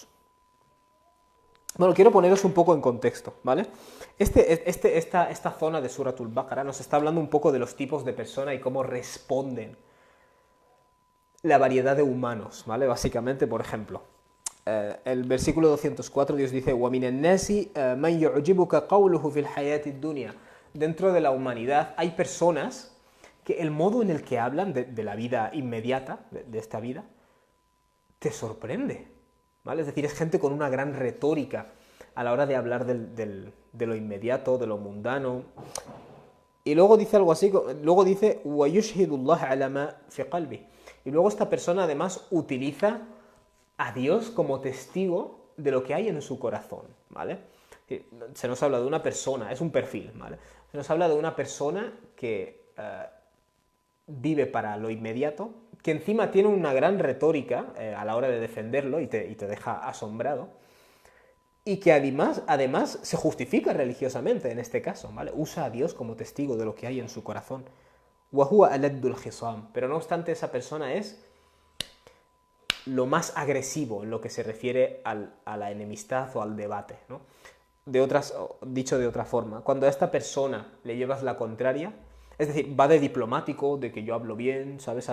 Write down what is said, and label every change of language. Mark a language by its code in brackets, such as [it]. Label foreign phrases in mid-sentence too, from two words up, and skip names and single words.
[es] Bueno, quiero poneros un poco en contexto, ¿vale? Esta zona de Suratul Baqara nos está hablando un poco de los tipos de persona y cómo responden la variedad de humanos, ¿vale? Básicamente, por ejemplo, el versículo 204, Dios dice: [ar] وَمِنَ النَّاسِ مَنْ يُعْجِبُكَ قَوْلُهُ فِي الْحَيَاةِ الدُّنْيَا. [es] Dentro de la humanidad hay personas que el modo en el que hablan de la vida inmediata, de esta vida, te sorprende, ¿vale? Es decir, es gente con una gran retórica a la hora de hablar de lo inmediato, de lo mundano. Y luego dice algo así, luego dice [ar] وَيُشْهِدُ اللَّهَ عَلَى مَا فِي قَلْبِهِ. [es] Y luego esta persona además utiliza a Dios como testigo de lo que hay en su corazón, ¿vale? Se nos habla de una persona, es un perfil, ¿vale? Se nos habla de una persona que vive para lo inmediato, que encima tiene una gran retórica a la hora de defenderlo y te deja asombrado, y que además se justifica religiosamente en este caso, ¿vale? Usa a Dios como testigo de lo que hay en su corazón. [ar] وَهُوَ أَلَدُّ الْخِصَامِ. [es] Pero no obstante, esa persona es lo más agresivo en lo que se refiere a la enemistad o al debate, ¿no? Dicho de otra forma, cuando a esta persona le llevas la contraria, es decir, va de diplomático, de que yo hablo bien, ¿sabes?